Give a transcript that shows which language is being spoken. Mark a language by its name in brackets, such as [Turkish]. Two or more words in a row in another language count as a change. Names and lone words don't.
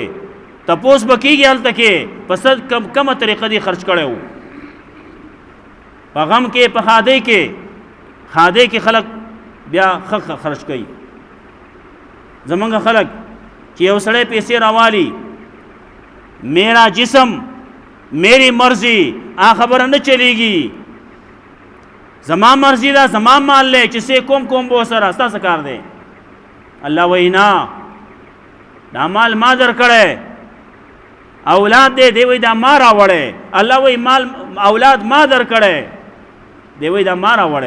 [Pashto] تپوس به کېږي هلته کې په څه کومه طریقه دې خرج کړی و. په غم کې، په ښادۍ کې، ښادۍ کې خلک بیا ښه خرج کوي. زمونږ خلک چې یو سړی پیسې راوالي، [Urdu] میرا جسم میری مرضی، [Pashto] آ خبره نه چلیږي. زما مرضی دا، زما مال لے چې څه کوم به ورسره ستاسو کار دی. الله وایي نه، دا مال ما درکړی، اولاد دی وایي دا ما راوړی. الله وایي مال اولاد ما درکړی، دی وایي دا ما راوړی.